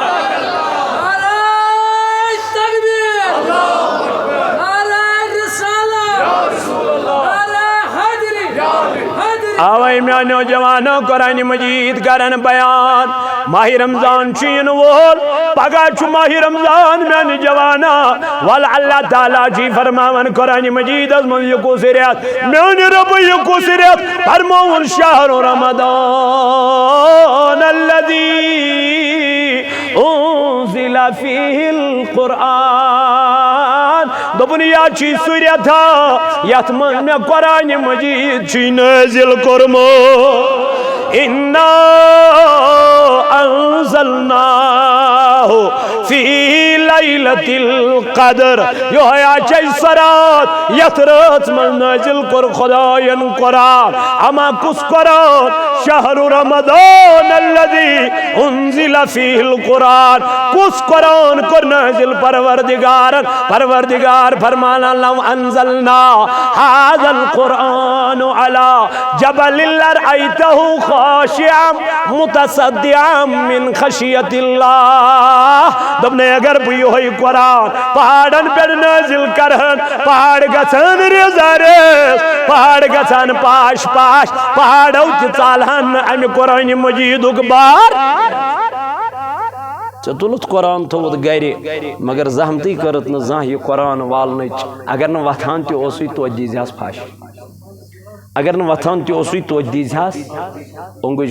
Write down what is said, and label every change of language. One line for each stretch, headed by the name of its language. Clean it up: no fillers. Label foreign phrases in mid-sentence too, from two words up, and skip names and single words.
Kashmiri: آوے میانو جوانو قرآن مجید کرن بیان ماہ رمضان چین وول پگہ چھُ ماہ رمضان میانہِ جوانا ول اللہ تعالیٰ جی فرماون قرآن مجید از من یہ کُس رٮ۪تھ میانہِ رب یہ کُس رٮ۪تھ فرماون
Arabic: شہر رمضان الذی انزل فیہ القرآن
Kashmiri: دوٚپُن یا چھُ سُہ رٮ۪تھا یتھ منٛز مےٚ قرآن مجید چھُ نٲزِل کوٚرمُت
Arabic: اِنَّا انزلناہ فی لیلۃ
Kashmiri: القدر یہوے آچے سۄ رات یتھ رٲژ منٛز نٲزِل کوٚر خۄداین قرآن اما کُس قرآن شہر
Arabic: رمضان الذی انزل فیہ القرآن
Kashmiri: کُس قرآن کوٚر نٲزِل پروردگارن پروردگار فرمان
Arabic: لو انزلنا ھذا القرآن علی جبل لرأیتہ خاشعا متصدعا من خشیت اللہ
Kashmiri: دوٚپنے اگر بہٕ یِہوے قرآن پہاڑن پٮ۪ٹھ نٲزِل کرہن پہاڑ گژھن ریزا ریز پہاڑ گژھن پاش پاش پہاڑو تہِ ژالہن نہٕ امہِ قرآن مجیدُک بار ژےٚ تُلُتھ قرآن تھوٚوُتھ گرِ مگر زحمتٕے کٔرٕتھ نہٕ زانٛہہ یہِ قرآن والنٕچ اگر نہٕ وۄتھان تہِ اوسُے توتہِ دیٖزِہَس پھش اگر نہٕ وۄتھان تہِ اوسُے توتہِ دیٖزِہَس اوٚنٛگُج